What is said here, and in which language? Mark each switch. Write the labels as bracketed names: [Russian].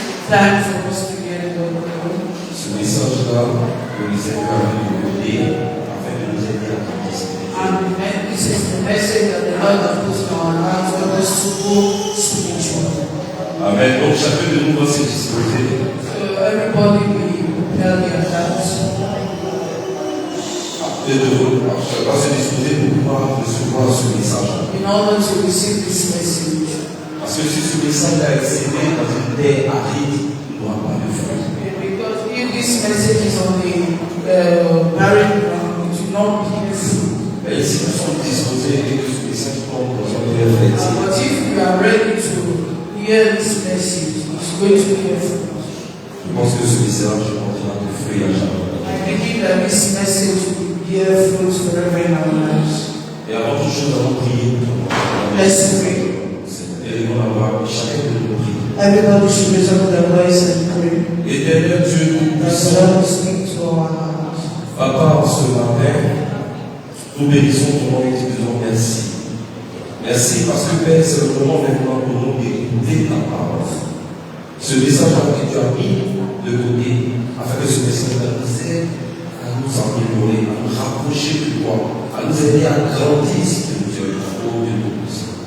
[English] Time for us to get it over. [French] Ce message-là, que le Seigneur a voulu nous donner afin de nous aider à participer. [English] And this is the message that the Lord has put in our hearts for us to go spiritual. Amen. [French] Donc chacun de nous va se disposer. [English] So everybody will prepare their hearts. [French] Va se disposer pour pouvoir recevoir ce message. [English] In order to receive this message. [French] Parce que si ce message a été dans une terre aride, il n'aura pas de fruit. [English] Because if this message is on the barren ground, it will not be fruit. [French] Mais si nous sommes disposés et que ce message tombe dans une terre fertile, [English] But if we are ready to hear this message, it's going to be a fruit. [French] je pense que ce message portera de fruits à jamais. [English] I believe that this message will bear fruit forever in our lives. [French] Et avant toute chose, allons prier. [English] Let's pray. [French] Et nous allons avoir chacun de nos prières. [English] Everybody should raise up their voice and pray. [French] Éternel Dieu, nous [English] That the Lord will speak to our hearts. [French] Papa, en ce matin, nous bénissons ton nom et te disons merci. Merci parce que Père, c'est le moment maintenant pour nous d'écouter ta parole. Ce message que tu as mis de côté, afin que ce message nous aide à nous améliorer, à nous rapprocher de toi, à nous aider à grandir si tu nous as au de nous.